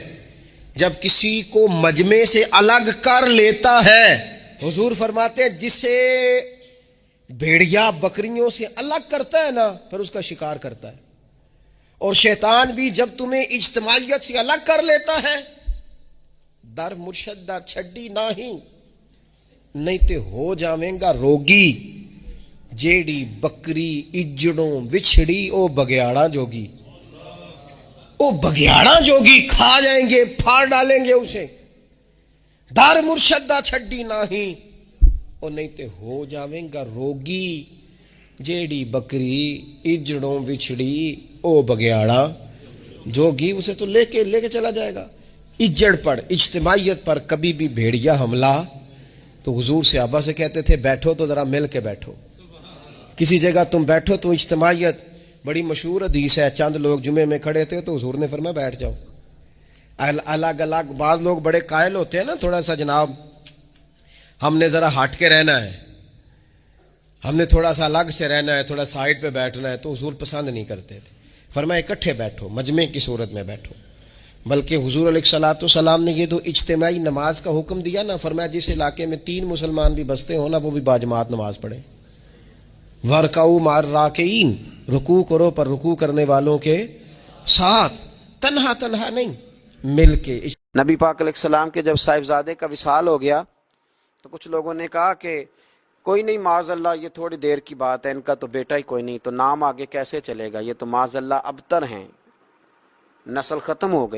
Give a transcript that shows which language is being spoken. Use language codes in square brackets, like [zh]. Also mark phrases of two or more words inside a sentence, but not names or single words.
[ur] جب کسی کو مجمع سے الگ کر لیتا ہے، حضور فرماتے ہیں جسے بھیڑیا بکریوں سے الگ کرتا ہے نا پھر اس کا شکار کرتا ہے. اور شیطان بھی جب تمہیں اجتماعیت سے الگ کر لیتا ہے، [pa] در مرشدہ چھڈی نہیں تے ہو جاویں گا روگی، جیڑی بکری اجڑوں وچھڑی او بگیاڑا جوگی. او بگیاڑا جوگی [ur] کھا جائیں گے، پھاڑ ڈالیں گے اسے. [pa] در مرشدہ چھڈی او نہیں تے ہو جاویں گا روگی، جیڑی بکری اجڑوں وچھڑی او بگیاڑا جوگی. [ur] اسے تو لے کے چلا جائے گا. اجڑ پر، اجتماعیت پر کبھی بھی بھیڑیا حملہ. تو حضور صحابہ سے کہتے تھے بیٹھو تو ذرا مل کے بیٹھو، کسی جگہ تم بیٹھو تو اجتماعیت. بڑی مشہور حدیث ہے، چند لوگ جمعے میں کھڑے تھے تو حضور نے فرمایا بیٹھ جاؤ الگ الگ. بعض لوگ بڑے قائل ہوتے ہیں نا، تھوڑا سا جناب ہم نے ذرا ہٹ کے رہنا ہے، ہم نے تھوڑا سا الگ سے رہنا ہے، تھوڑا سائڈ پہ بیٹھنا ہے، تو حضور پسند نہیں کرتے تھے. فرمایا اکٹھے بیٹھو، مجمع کی صورت میں بیٹھو. بلکہ حضور [ar] علیہ الصلوۃ والسلام [ur] نے یہ تو اجتماعی نماز کا حکم دیا نا، فرمایا جس علاقے میں 3 مسلمان بھی بستے ہو نا وہ بھی باجماعت نماز پڑھیں. [ar] وَرْكَعُوا مَعَ الرَّاكِعِينَ، [ur] رکوع کرو پر رکوع کرنے والوں کے ساتھ، تنہا نہیں، مل کے. نبی پاک علیہ السلام کے جب صاحبزادے کا وصال ہو گیا تو کچھ لوگوں نے کہا کہ کوئی نہیں، [ar] معاذ اللہ [ur] یہ تھوڑی دیر کی بات ہے، ان کا تو بیٹا ہی کوئی نہیں، تو نام آگے کیسے چلے گا، یہ تو [ar] معاذ اللہ [ur] ابتر ہیں، نسل ختم ہو گئی.